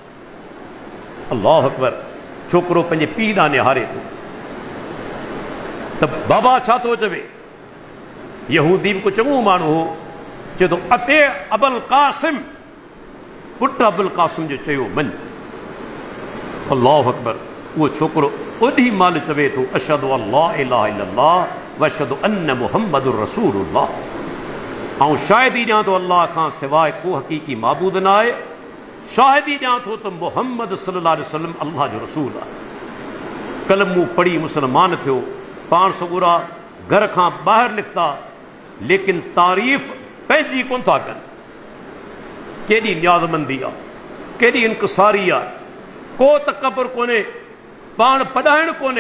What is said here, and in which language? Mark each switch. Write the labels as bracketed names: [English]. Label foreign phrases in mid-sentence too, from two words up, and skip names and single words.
[Arabic] الله أكبر, [Sindhi] छोकिरो पंहिंजे पीउ ॾांहुं निहारे थो त बाबा छा थो चवे। यहूदी बि को चङो माण्हू हो, चए थो अते अबुल कासिम, पुट अबुल कासिम जो चयो मञ। [Arabic] الله أكبر, [Sindhi] उहो छोकिरो ओॾी महिल चवे थो [Arabic] أشهد أن لا إله إلا الله وأشهد أن محمدا رسول الله. [Sindhi] ऐं शाहिदी ॾियां थो अल्लाह खां सवाइ को हक़ीक़ी माबूद न आहे, शाहिदी ॾियां थो त मुहम्मद [Arabic] صلى الله عليه وسلم [Sindhi] अल्लाह जो रसूल आहे। कलमू पढ़ी मुसलमान थियो, पाण सगुरा घर खां ॿाहिरि निकिता, लेकिन तारीफ़ पंहिंजी कोन था कनि। केॾी न्याज़मंदी आहे, केॾी इनकिसारी आहे, को तकबर कोन्हे, पाण पढ़ाइण कोन्हे।